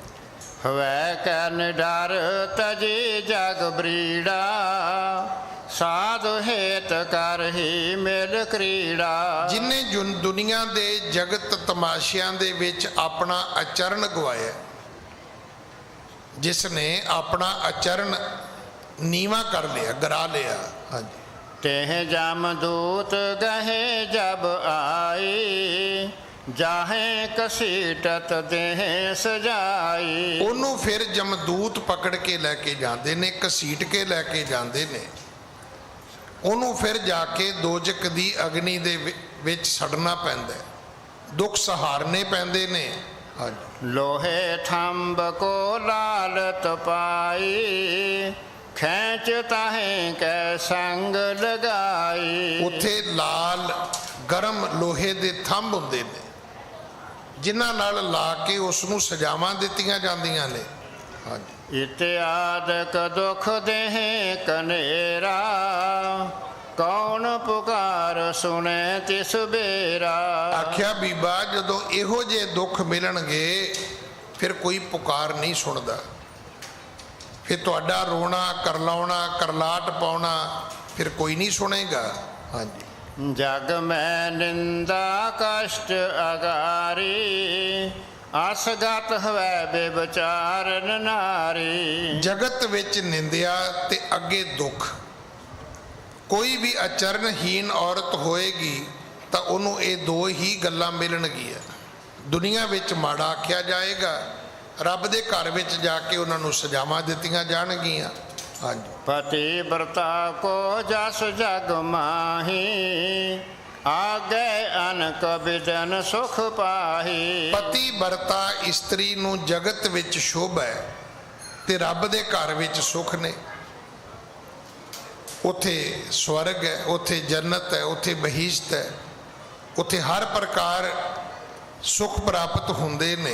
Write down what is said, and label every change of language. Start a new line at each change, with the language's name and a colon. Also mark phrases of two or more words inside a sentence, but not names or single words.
Braj: ਹਵੈ ਕੈ ਨਿਡਰ ਤਜੀ ਜਗ ਬਰੀੜਾ ਸਾਧੁ ਹੇਤ ਕਰਹੀ ਮਿਲ ਕ੍ਰੀੜਾ।
Punjabi: ਜਿਨੇ ਦੁਨੀਆ ਦੇ ਜਗਤ ਤਮਾਸ਼ਿਆਂ ਦੇ ਵਿੱਚ ਆਪਣਾ ਆਚਰਣ ਗਵਾਇਆ, ਜਿਸ ਨੇ ਆਪਣਾ ਆਚਰਣ ਨੀਵਾ ਕਰ ਲਿਆ, ਗਰਾ ਲਿਆ। ਹਾਂਜੀ।
Braj: तेह जमदूत गहे जब आई जाहे कसीटत देह सजाई।
Punjabi: ਉਹਨੂੰ ਫਿਰ ਜਮਦੂਤ ਪਕੜ ਕੇ ਲੈ ਕੇ ਜਾਂਦੇ ਨੇ, ਘਸੀਟ ਕੇ ਲੈ ਕੇ ਜਾਂਦੇ ਨੇ, ਉਹਨੂੰ ਫਿਰ ਜਾ ਕੇ ਦੋਜਕ ਦੀ ਅਗਨੀ ਦੇ ਵਿੱਚ ਸੜਨਾ ਪੈਂਦਾ, ਦੁੱਖ ਸਹਾਰਨੇ ਪੈਂਦੇ ਨੇ। ਹਾਂਜੀ।
Braj: लोहे थंब को लालत पाई खैच ताहे कै संग लगाई।
Punjabi: ਉੱਥੇ ਲਾਲ ਗਰਮ ਲੋਹੇ ਦੇ ਥੰਬ ਹੁੰਦੇ ਨੇ, ਜਿਨ੍ਹਾਂ ਨਾਲ ਲਾ ਕੇ ਉਸ ਨੂੰ ਸਜ਼ਾਵਾਂ ਦਿੱਤੀਆਂ ਜਾਂਦੀਆਂ ਨੇ। ਹਾਂਜੀ।
Braj: इत्यादक दुख देह कनेरा कौन पुकार सुने तिस बेरा।
Punjabi: ਆਖਿਆ ਬੀਬਾ ਜਦੋਂ ਇਹੋ ਜਿਹੇ ਦੁੱਖ ਮਿਲਣਗੇ ਫਿਰ ਕੋਈ ਪੁਕਾਰ ਨਹੀਂ ਸੁਣਦਾ, ਫਿਰ ਤੁਹਾਡਾ ਰੋਣਾ ਕਰਲਾਉਣਾ ਕਰਲਾਟ ਪਾਉਣਾ ਫਿਰ ਕੋਈ ਨਹੀਂ ਸੁਣੇਗਾ। ਹਾਂਜੀ।
Braj: जग में निंदा कष्ट अगारी असगत हवै बेविचारन नारी।
Punjabi: ਜਗਤ ਵਿੱਚ ਨਿੰਦਿਆ ਤੇ ਅੱਗੇ ਦੁੱਖ, ਕੋਈ ਵੀ ਅਚਰਨਹੀਨ ਔਰਤ ਹੋਏਗੀ ਤਾਂ ਉਹਨੂੰ ਇਹ ਦੋ ਹੀ ਗੱਲਾਂ ਮਿਲਣਗੀਆਂ। ਦੁਨੀਆ ਵਿੱਚ ਮਾੜਾ ਆਖਿਆ ਜਾਏਗਾ, ਰੱਬ ਦੇ ਘਰ ਵਿੱਚ ਜਾ ਕੇ ਉਹਨਾਂ ਨੂੰ ਸਜ਼ਾਵਾਂ ਦਿੱਤੀਆਂ ਜਾਣਗੀਆਂ। ਹਾਂਜੀ।
Braj: पति व्रता को जस जग माही आगे अनक बिदन सुख पाही।
Punjabi: ਪਤੀ ਵਰਤਾ ਇਸਤਰੀ ਨੂੰ ਜਗਤ ਵਿੱਚ ਸ਼ੋਭਾ ਹੈ ਤੇ ਰੱਬ ਦੇ ਘਰ ਵਿੱਚ ਸੁਖ ਨੇ। ਉੱਥੇ ਸਵਰਗ ਹੈ, ਉੱਥੇ ਜੰਨਤ ਹੈ, ਉੱਥੇ ਬਹਿਸ਼ਤ ਹੈ, ਉੱਥੇ ਹਰ ਪ੍ਰਕਾਰ ਸੁਖ ਪ੍ਰਾਪਤ ਹੁੰਦੇ ਨੇ।